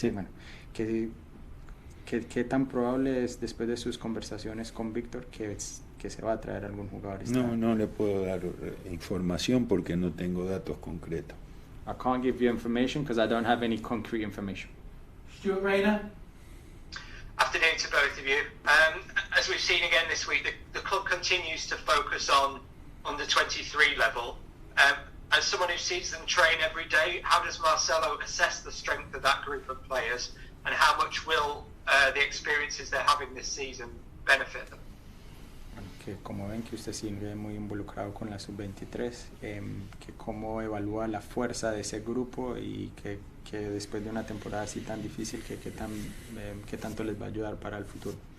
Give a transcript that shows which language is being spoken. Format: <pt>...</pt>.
<es>Bueno, ¿qué tan probable es después de sus conversaciones con Víctor que se va a traer algún jugador? No le puedo dar información porque no tengo datos concretos.</es> <en>I can't give you information because I don't have any concrete information. Stuart Rayner. Afternoon to both of you. As we've seen again this week, the club continues to focus on the 23 level. As someone who sees them train every day, how does Marcelo assess the strength of that group of players, and how much will the experiences they're having this season benefit them?</en> <es>que como ven que usted sigue muy involucrado con la sub-23, que cómo evalúa la fuerza de ese grupo y que después de una temporada así tan difícil, que tanto les va a ayudar para el futuro.</es>